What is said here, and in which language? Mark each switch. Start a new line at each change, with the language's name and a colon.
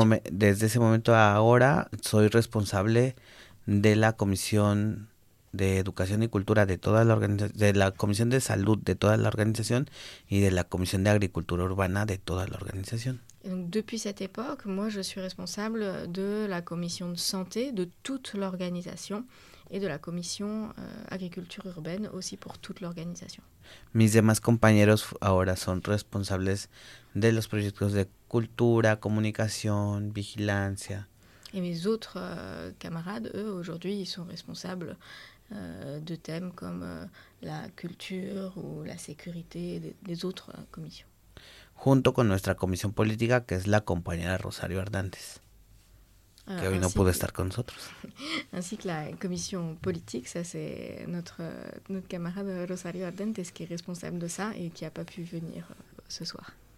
Spanish: Desde ese momento a ahora soy responsable de la Comisión de Educación y Cultura de toda la organización, de la Comisión de Salud de toda la organización y de la Comisión de Agricultura Urbana de toda la organización.
French: Donc, depuis cette époque, moi, je suis responsable de la commission de santé de toute l'organisation et de la commission agriculture urbaine aussi pour toute l'organisation.
Spanish: Mis demás compañeros ahora son responsables de los proyectos de cultura, comunicación, vigilancia.
French: Et mes autres camarades, eux, aujourd'hui, ils sont responsables de thèmes comme la culture ou la sécurité des autres commissions.
Spanish: Junto con nuestra comisión política, que es la compañera Rosario Hernández, que hoy no pudo estar con nosotros.
French: Ainsi que la comisión política, ça c'est notre camarada Rosario Hernández,
Spanish: que es responsable de
French: ça
Spanish: y que no pudo venir
French: ce soir.